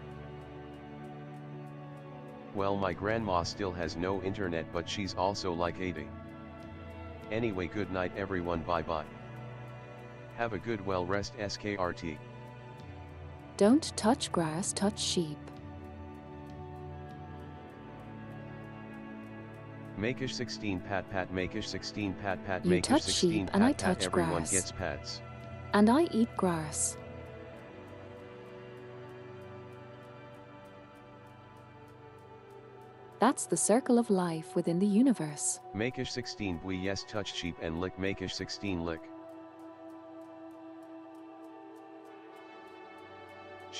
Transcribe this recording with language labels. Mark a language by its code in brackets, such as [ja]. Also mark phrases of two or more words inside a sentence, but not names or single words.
[en] Well my grandma still has no internet but she's also like 80. Anyway good night everyone, bye bye. Have a good well rest SKRT. Don't touch grass, touch sheep. Makish 16 pat Makish 16 pat You Makish touch 16 sheep pat and I pat touch everyone grass. gets pats. And I eat grass. That's the circle of life within the universe. Makish 16 we yes touch sheep and lick Makish 16 lick.